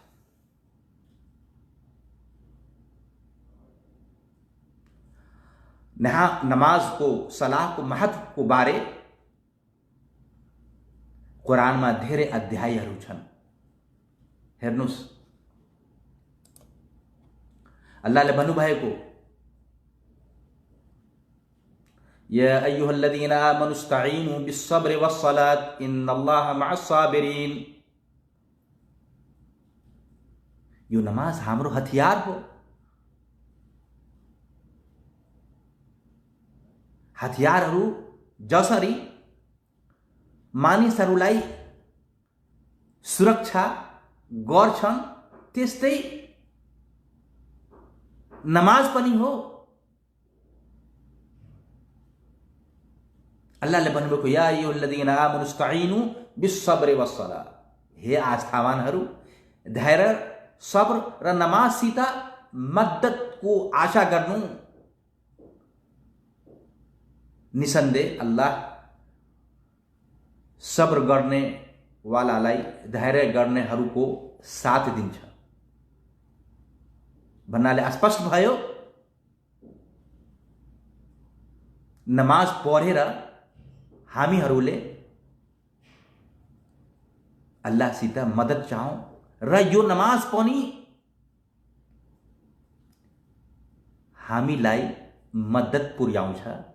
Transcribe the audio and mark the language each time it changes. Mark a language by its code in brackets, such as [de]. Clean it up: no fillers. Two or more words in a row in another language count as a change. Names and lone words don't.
[ne] नमाजको, सलाहको महत्त्वको बारे कुरानमा धेरै अध्यायहरू छन्। हेर्नुस्, अल्लाहले भन्नुभएको [ar] يا أيها الذين آمنوا استعينوا بالصبر والصلاة إن الله مع الصابرين. [ne] यो नमाज हाम्रो हथियार हो। हथियारहरू जसरी मानिसहरूलाई सुरक्षा गर्छन् त्यस्तै नमाज पनि हो। अल्लाहले भन्नुभएको [ar] يا أيها الذين آمنوا استعينوا بالصبر والصلاة. [ne] हे आस्थावानहरू, धैर्य, सब्र र नमाजसित मद्दतको आशा गर्नु। निसन्देह अल्लाह सब्र गर्ने वालालाई, धैर्य गर्नेहरूको साथ दिन्छ भन्नाले स्पष्ट भयो नमाज पढेर हामीहरूले अल्लाहसित मद्दत चाहौं र यो नमाज पनि हामीलाई मद्दत पुर्याउँछ।